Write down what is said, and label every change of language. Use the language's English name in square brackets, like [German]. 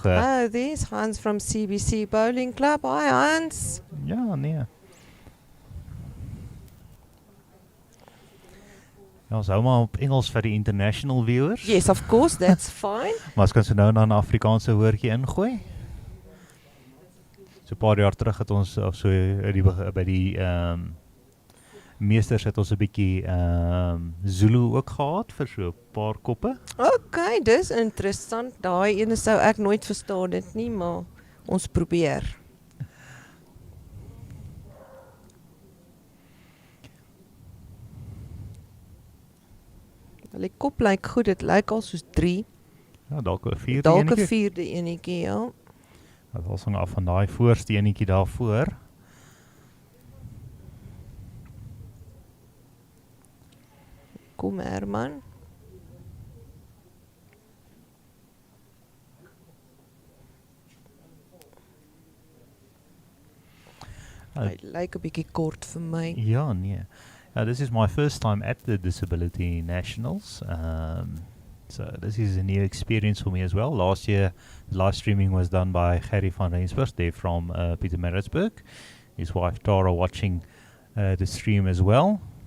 [English] Oh, there's Hans from CBC Bowling Club. Hi, Hans. [Afrikaans] Ja, nee. Ja, ons hou maar op Engels vir die [English] international viewers. Yes, of course, that's fine. [Afrikaans] Maar as kan se nou na 'n Afrikaanse woordjie ingooi. So 'n paar jaar terug het ons of so by die meesters het ons 'n bietjie Zulu ook gehad vir so 'n paar koppe. Okay, dis interessant. Daai ene sou ek nooit verstaan dit nie, maar ons probeer. Die kop lyk goed, dit lyk al soos 3. Ja, dalk 'n 4de Dalk 'n enetjie. 4de enetjie, ja. Dit was hang af van daai voorste enetjie daarvoor. Kom Herman. Hy lyk 'n bietjie kort vir my. Ja, nee. [English] This is my first time at the Disability Nationals. So this is a new experience for me as well. Last year, live streaming was done by Gerry van Rensburg. They're from Pietermaritzburg. His wife Tara watching the stream as well.